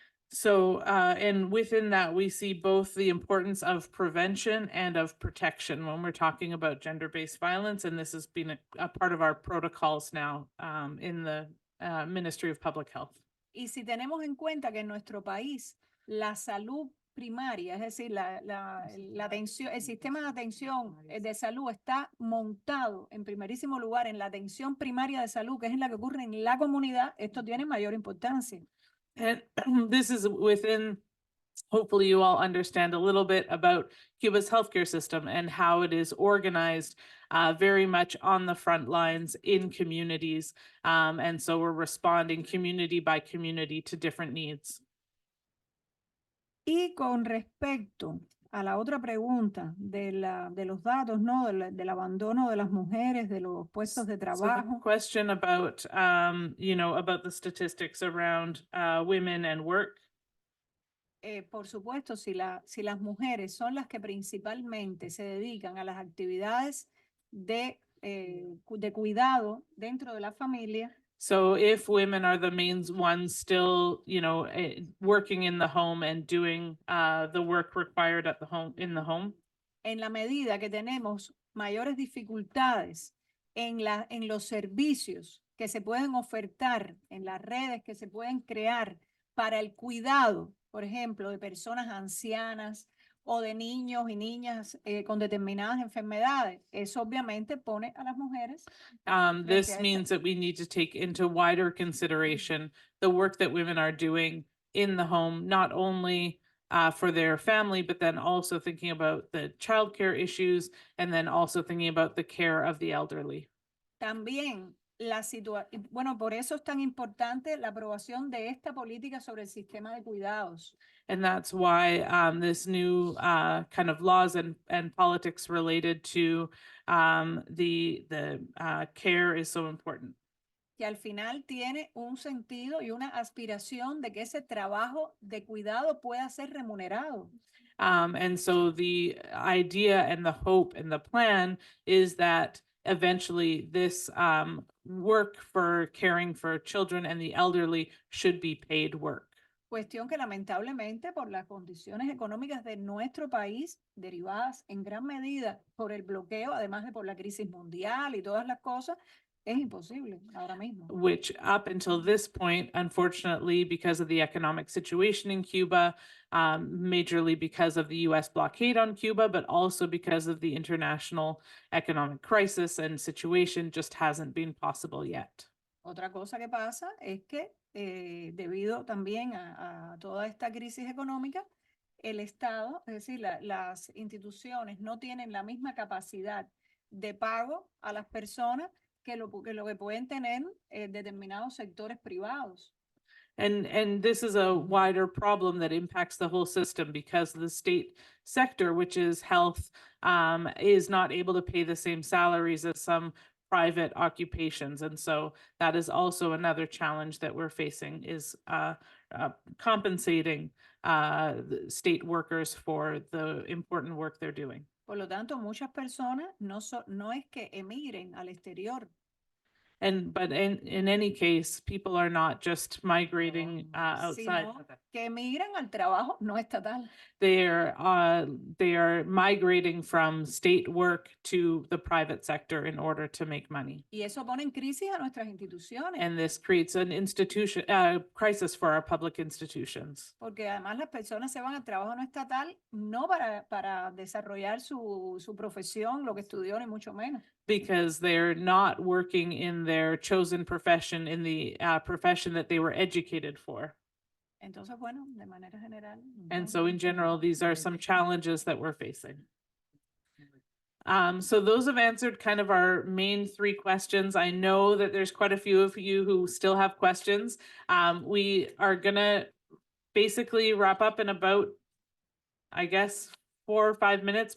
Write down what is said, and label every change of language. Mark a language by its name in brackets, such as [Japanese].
[English] So, and within that, we see both the importance of prevention and of protection when we're talking about gender-based violence, and this has been a part of our protocols now in the Ministry of Public Health. [Spanish] Y si tenemos en cuenta que en nuestro país la salud primaria, es decir, el sistema de atención de salud está montado en primerísimo lugar en la atención primaria de salud, que es la que ocurre en la comunidad, esto tiene mayor importancia. [English] And this is within, hopefully you all understand a little bit about Cuba's healthcare system and how it is organized very much on the front lines in communities. And so we're responding community by community to different needs. [Spanish] Y con respecto a la otra pregunta de los datos, ¿no? Del abandono de las mujeres, de los puestos de [English] So the [Spanish] trabajo. [English] question about, about the statistics around women and work. [Spanish] Por supuesto, si las mujeres son las que principalmente se dedican a las actividades de cuidado dentro de la familia, [English] So if women are the main ones still, working in the home and doing the work required at the home, in the home. [Spanish] en la medida que tenemos mayores dificultades en los servicios que se pueden ofertar, en las redes que se pueden crear para el cuidado, por ejemplo, de personas ancianas o de niños y niñas con determinadas enfermedades, eso obviamente pone a las mujeres. [English] This means that we need to take into wider consideration the work that women are doing in the home, not only for their family, but then also thinking about the childcare issues and then also thinking about the care of the elderly. [Spanish] También bueno, por eso es tan importante la aprobación de esta política sobre el sistema de cuidados. [English] And that's why this new kind of laws and politics related to the care is so important. [Spanish] Que al final tiene un sentido y una aspiración de que ese trabajo de cuidado pueda ser remunerado. [English] And so the idea and the hope and the plan is that eventually this work for caring for children and the elderly should be paid work. [Spanish] Cuestión que lamentablemente por las condiciones económicas de nuestro país, derivadas en gran medida por el bloqueo, además de por la crisis mundial y todas las cosas, es imposible ahora mismo. [English] Which up until this point, unfortunately, because of the economic situation in Cuba, majorly because of the US blockade on Cuba, but also because of the international economic crisis and situation, just hasn't been possible yet. [Spanish] Otra cosa que pasa es que debido también a toda esta crisis económica, el Estado, es decir, las instituciones no tienen la misma capacidad de pago a las personas que lo que pueden tener determinados sectores privados. [English] And this is a wider problem that impacts the whole system because the state sector, which is health, is not able to pay the same salaries as some private occupations. And so that is also another challenge that we're facing is compensating the state workers for the important work they're doing. [Spanish] Por lo tanto, muchas personas no es que emigren al exterior. [English] But in any case, people are not just migrating outside. [Spanish] Sino que emigran al trabajo no estatal. [English] They are migrating from state work to the private sector in order to make money. [Spanish] Y eso pone en crisis a nuestras instituciones. [English] And this creates an crisis for our public institutions. [Spanish] Porque además las personas se van al trabajo no estatal no para desarrollar su profesión, lo que estudió, ni mucho menos. [English] Because they're not working in their chosen profession, in the profession that they were educated for. [Spanish] Entonces, bueno, de manera general. [English] And so in general, these are some challenges that we're facing. So those have answered kind of our main three questions. I know that there's quite a few of you who still have questions. We are gonna basically wrap up in about, I guess, 4 or 5 minutes.